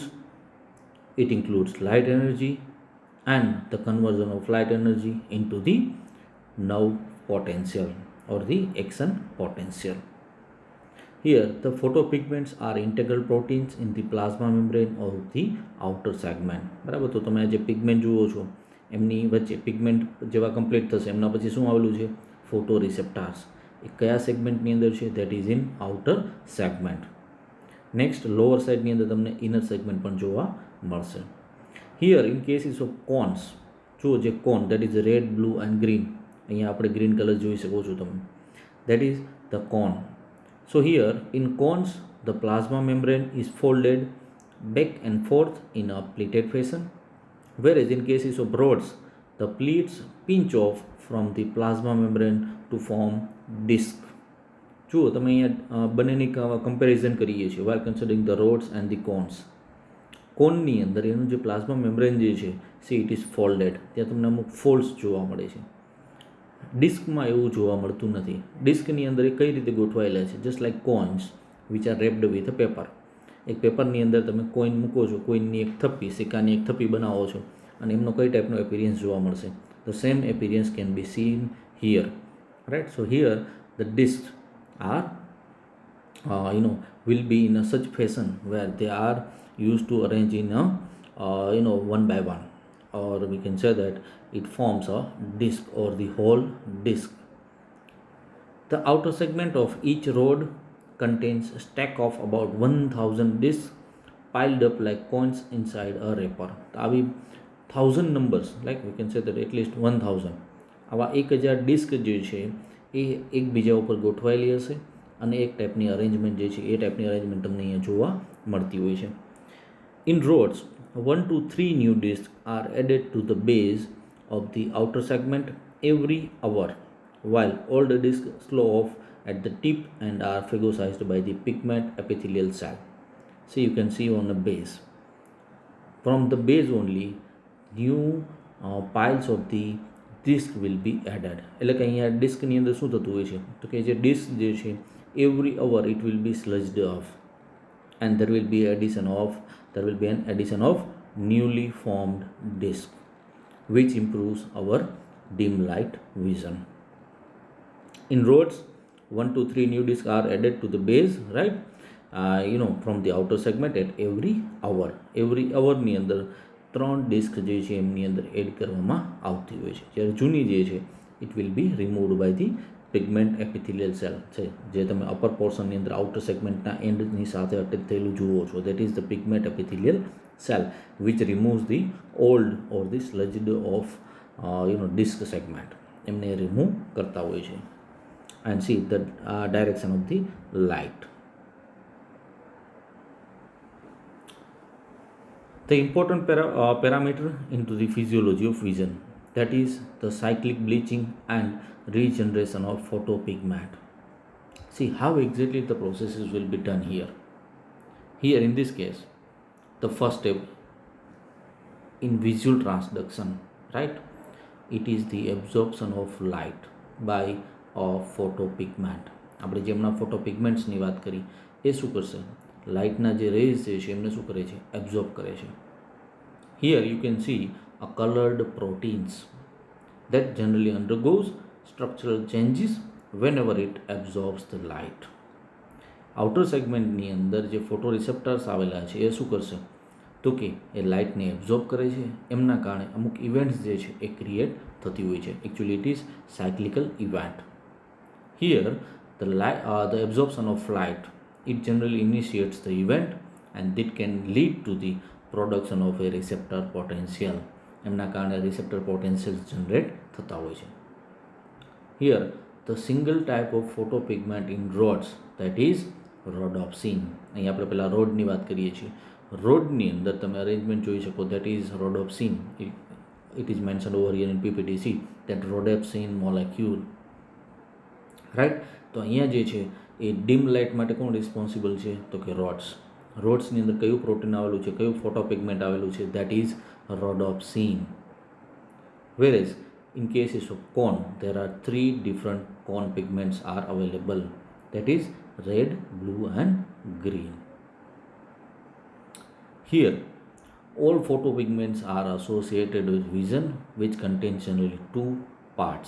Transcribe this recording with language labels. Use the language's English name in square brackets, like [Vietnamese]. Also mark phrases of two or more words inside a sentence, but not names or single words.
[English] It includes light energy and the conversion of light energy into the nerve potential or the action potential. Here the photopigments are integral proteins in the plasma membrane of the outer segment. [Gujarati] બરાબર, તો તમે જે પિગમેન્ટ જુઓ છો એમની વચ્ચે પિગમેન્ટ જેવા કમ્પ્લીટ થશે એમના પછી શું આવેલું છે, ફોટોરિસેપ્ટર્સ. એ કયા સેગમેન્ટની અંદર છે, [English] that is in outer segment. next lower [Gujarati] સાઇડની અંદર તમને [English] inner segment [Gujarati] પણ જોવા મળશે. [English] here in cases of cones, [Gujarati] જુઓ જે [English] cone that is red, blue and green, [Gujarati] અહીંયા આપણે [English] green colour [Gujarati] જોઈ શકો છો તમે, [English] that is the cone. So here in cones the plasma membrane is folded back and forth in a pleated fashion, whereas in cases of rods the pleats pinch off from the plasma membrane to form disc. [Gujarati] જુઓ તમે અહીંયા બંનેની કમ્પેરિઝન કરીએ છીએ [English] while considering the rods and the cones. [Gujarati] કોનની અંદર એનું જે [English] plasma membrane [Gujarati] જે છે [English] see it is folded, [Gujarati] ત્યાં તમને અમુક ફોલ્ડ્સ જોવા મળે છે. ડિસ્કમાં એવું જોવા મળતું નથી. ડિસ્કની અંદર એ કઈ રીતે ગોઠવાયેલા છે, [English] just like coins which are wrapped with a paper. [Gujarati] એક પેપરની અંદર તમે કોઈન મૂકો છો, કોઈનની એક થપ્પી, સિક્કાની એક થપ્પી બનાવો છો, અને એમનો કઈ ટાઈપનો એપિરિયન્સ જોવા મળશે, [English] the same appearance can be seen here, right. so here the disc are will be in a such fashion where they are used to arrange in a one by one. or we can say that it forms a disc or the whole disc. The outer segment of each rod contains a stack of about 1000 discs piled up like coins inside a wrapper. [Gujarati] તો આવી 1000 [English] numbers, like we can say that at least [Gujarati] 1000 આવા 1000 ડિસ્ક જે છે એ એકબીજા ઉપર ગોઠવાયેલી હશે અને એક ટાઈપની અરેન્જમેન્ટ જે છે એ ટાઈપની અરેન્જમેન્ટ તમને અહીંયા જોવા મળતી હોય છે. [English] In rods, 1 to 3 new discs are added to the base of the outer segment every hour, while older discs slow off at the tip and are phagocyzed by the pigment epithelial cell. So you can see on the base. From the base only, new piles of the disc will be added. [Gujarati] એટલે કે અહીંયા ડિસ્કની અંદર શું થતું હોય છે તો કે જે ડિસ્ક જે છે [English] every hour it will be sludged off, and there will be an addition of newly formed disc, which improves our dim light vision. In rods, 1 to 3 new discs are added to the base, right? From the outer segment at every hour. Every hour [Gujarati] ની અંદર 3 ડિસ્ક જે છે એમની અંદર એડ કરવામાં આવતી હોય છે. જ્યારે જૂની જે છે [English] it will be removed by the pigment epithelial cell [Gujarati] છે જે તમે અપર પોર્શનની અંદર આઉટર સેગમેન્ટના એન્ડની સાથે અટેચ થયેલું જુઓ છો. [English] That is the pigment epithelial cell which removes the old or the sludged of disc segment. [Gujarati] એમને રિમૂવ કરતા હોય છે. [English] And see the direction of the light. The important parameter into the physiology of vision, that is the cyclic bleaching and regeneration of photopigment. See how exactly the processes will be done here. Here in this case, the first step in visual transduction, right? It is the absorption of light by photopigment. [Gujarati] આપણે જેમના ફોટોપિગમેન્ટ્સની વાત કરી એ શું કરશે લાઇટના જે રેઝ જે છે એમને શું કરે છે એબ્ઝોર્બ કરે છે. [English] Here you can see a colored proteins that generally undergoes structural changes whenever it absorbs the light. [Gujarati] આઉટર સેગમેન્ટની અંદર જે ફોટોરિસેપ્ટર્સ આવેલા છે એ શું કરશે તો કે એ લાઇટને એબ્ઝોર્બ કરે છે. એમના કારણે અમુક ઇવેન્ટ્સ જે છે એ ક્રિએટ થતી હોય છે. [English] actually it is cyclical event. Here the absorption of light, it generally initiates the event and it can lead to the production of a receptor potential. [Gujarati] એમના કારણે [English] receptor potentials generate [Gujarati] થતા હોય છે. [English] Here the single type of photopigment in rods, that is rhodopsin. [Gujarati] અહીં આપણે પહેલાં રોડની વાત કરીએ છીએ. રોડની અંદર તમે અરેન્જમેન્ટ જોઈ શકો, [English] that is rhodopsin. It is mentioned over here in PPTC that rhodopsin molecule, right? [Gujarati] તો અહીંયા જે છે એ ડીમ લાઇટ માટે કોણ રિસ્પોન્સિબલ છે તો કે રોડ્સની અંદર કયું પ્રોટીન આવેલું છે, કયું ફોટોપિગમેન્ટ આવેલું છે, [English] that is rhodopsin. Whereas in cases of cone, there are 3 different cone pigments are available, that is red, blue and green. Here all photopigments are associated with vision, which contains generally 2 parts.